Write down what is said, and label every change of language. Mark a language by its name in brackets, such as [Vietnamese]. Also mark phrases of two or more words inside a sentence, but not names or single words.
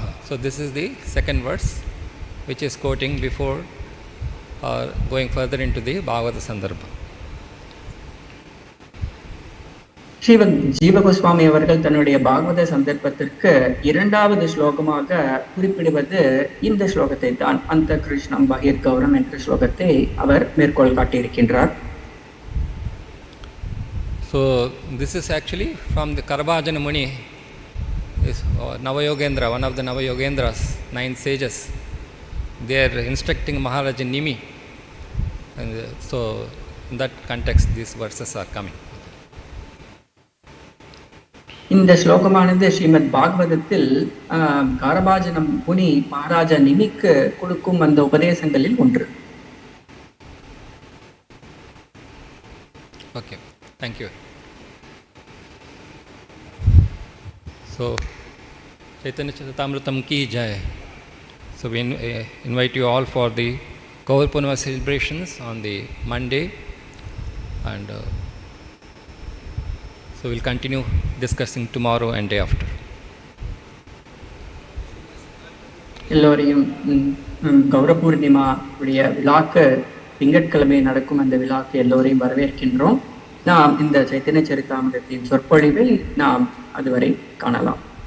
[English] So this is the second verse which is quoting before going further into the Bhagavata Sandarbha. [Tamil] ஸ்ரீமத் ஜீவ கோஸ்வாமி அவர்கள் தன்னுடைய பாகவத சந்தர்ப்பத்திற்கு இரண்டாவது ஸ்லோகமாக குறிப்பிடுவது இந்த ஸ்லோகத்தை தான். அந்த [Sanskrit] कृष्णं बहिर् गौरं [Tamil] என்ற ஸ்லோகத்தை அவர் மேற்கோள் காட்டியிருக்கின்றார். [English] So this is actually from the Karabhajana Muni, is Navayogendra, one of the Navayogendras, 9 sages. They are instructing Maharaja Nimi, and so in that context these verses are coming. [Tamil] இந்த ஸ்லோகமானது ஸ்ரீமத் பாகவதத்தில் காரபாஜனம் முனி மகாராஜா நிமிக்கு கொடுக்கும் அந்த உபதேசங்களில் ஒன்று. [English] Okay, thank you. So Chaitanya Charitamrita [Hindi] की जय. [English] So we invite you all for the Gaur Purnima celebrations on the Monday, and so we'll continue discussing tomorrow and day after. [Tamil] எல்லோரையும் கௌர பூர்ணிமா உடைய விழாக்கு திங்கட்கிழமை நடக்கும் அந்த விழாக்கு எல்லோரையும் வரவேற்கின்றோம். நாம் இந்த சைத்தன்ய சரிதாமிரத்தின் சொற்பொழிவை நாம் அதுவரை காணலாம்.